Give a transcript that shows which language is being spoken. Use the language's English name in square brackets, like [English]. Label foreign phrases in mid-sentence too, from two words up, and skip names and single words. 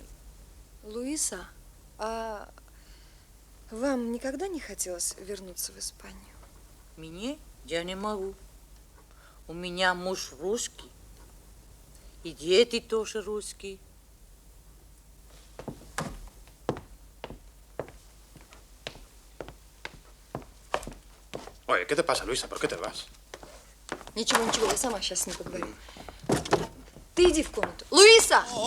[Russian] Луиса, а вам никогда не хотелось вернуться в Испанию? Мне? Я не могу. У меня муж русский. И дети тоже русские. [Spanish] Oye, ¿qué te pasa, Luisa? ¿Por qué te vas? [Russian] Ничего, я сама сейчас с ним поговорю. Ты иди в комнату. Луиса!